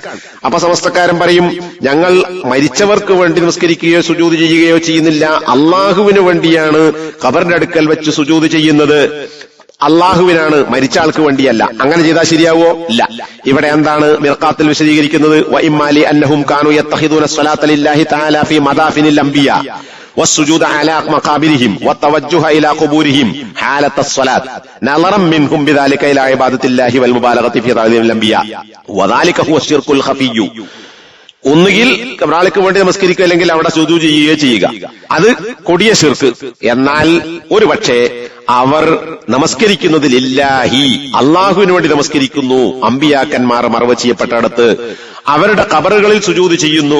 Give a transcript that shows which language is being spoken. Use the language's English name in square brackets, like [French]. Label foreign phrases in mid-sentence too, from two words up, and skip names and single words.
[Malayalam] അപ്പൊ സമസ്തക്കാരൻ പറയും, ഞങ്ങൾ മരിച്ചവർക്ക് വേണ്ടി നമസ്കരിക്കുകയോ സുജൂദ് ചെയ്യുകയോ ചെയ്യുന്നില്ല, അള്ളാഹുവിന് വേണ്ടിയാണ് ഖബറിന്റെ അടുക്കൽ വെച്ച് സുജൂദ് ചെയ്യുന്നത്, അള്ളാഹുവിനാണ്, മരിച്ച ആൾക്ക് വേണ്ടിയല്ല. അങ്ങനെ ചെയ്താൽ ശരിയാവോ? ഇല്ല. ഇവിടെ എന്താണ് മിർഖാത്തിൽ വിശദീകരിക്കുന്നത്? [Arabic] وإما لأنهم كانوا يتخذون الصلاة لله تعالى في مدافن الأنبياء والسجود على مقابرهم والتوجه إلى قبورهم حالة الصلاة نظرا منهم بذلك إلى عبادة الله والمبالغة في تعظيم الأنبياء وذلك هو الشرك الخفي. [Malayalam] ഒന്നുകിൽ ഒരാൾക്ക് വേണ്ടി നമസ്കരിക്കുക, അല്ലെങ്കിൽ അവിടെ സുജൂദ് ചെയ്യുകയോ ചെയ്യുക, അത് കൊടിയ ശിർക്ക്. എന്നാൽ ഒരുപക്ഷെ അവർ നമസ്കരിക്കുന്നതിൽ ഇല്ലാഹി, അള്ളാഹുവിന് വേണ്ടി നമസ്കരിക്കുന്നു, അമ്പിയാക്കന്മാർ മറവ് ചെയ്യപ്പെട്ടിടത്ത് അവരുടെ ഖബറുകളിൽ സുജൂദ് ചെയ്യുന്നു.